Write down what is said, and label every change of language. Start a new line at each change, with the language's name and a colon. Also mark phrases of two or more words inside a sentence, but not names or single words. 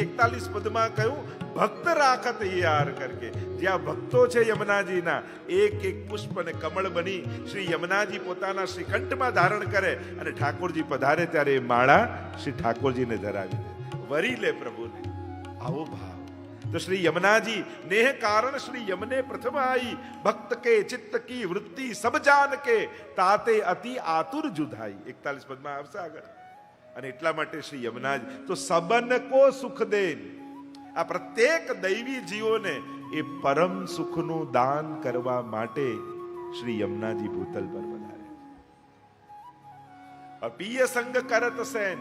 Gujarati: 41 પદમાં કહ્યું,
Hindi: भक्त राखत ही हार करके.
Gujarati: જ્યાં ભક્તો છે યમુનાજીના, એક એક પુષ્પ અને કમળ બની શ્રી યમુનાજી પોતાના શ્રી કંઠમાં ધારણ કરે અને ઠાકોરજી પધારે ત્યારે એ માળા શ્રી ઠાકોરજીને ધરાવી દે, વરી લે પ્રભુને. આવો ભાવ.
Hindi: तो श्री यमुना जी नेह कारण श्री यमुने प्रथम आई, भक्त के चित्त की वृत्ति सब जान के ताते अति आतुर जुधाई.
Gujarati: 41 પદમાં આવશે આગળ. અને એટલા માટે શ્રી યમુનાજી તો
Hindi: सबन को सुख दे.
Gujarati: આ પ્રત્યેક દૈવી જીવોને એ પરમ સુખનું દાન કરવા માટે શ્રી યમુનાજી ભૂતલ પર પધારે.
Hindi: अपीय संग करत सेन.